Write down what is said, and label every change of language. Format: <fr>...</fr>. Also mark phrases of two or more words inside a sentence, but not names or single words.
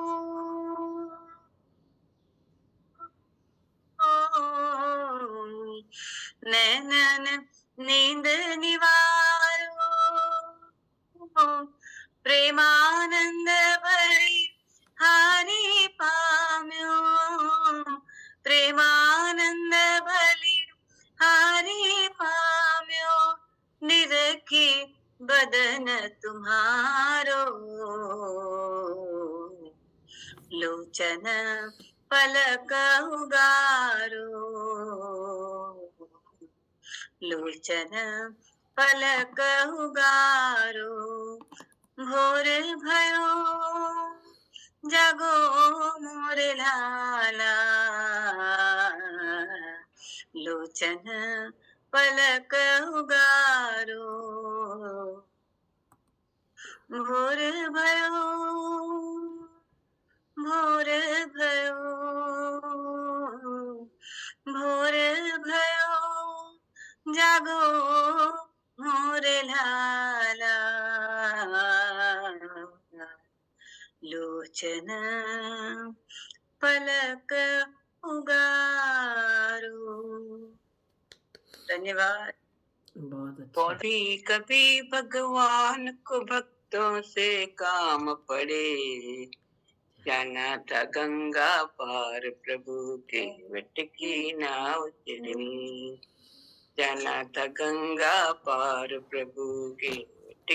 <bra>नैनन नींद निवारो प्रेमानंद भरी हानि पाम्यो प्रेमानंद भली हानि पाम्यो निरखी बदन तुम्हारो लोचन पलक उगारो लोचन पलक उगारो भोर भयो जागो मोर लाला लोचन पलक उगारो भोर भयो भोर भयो भोर भयो जागो मोर लाला लोचन पलक उगारो।</bra> <hi>धन्यवाद। बहुत अच्छा। कभी कभी भगवान को भक्तों से काम पड़े जाना था गंगा पार प्रभु के वट की नाव चढ़ी जाना था गंगा पार प्रभु के वट</hi>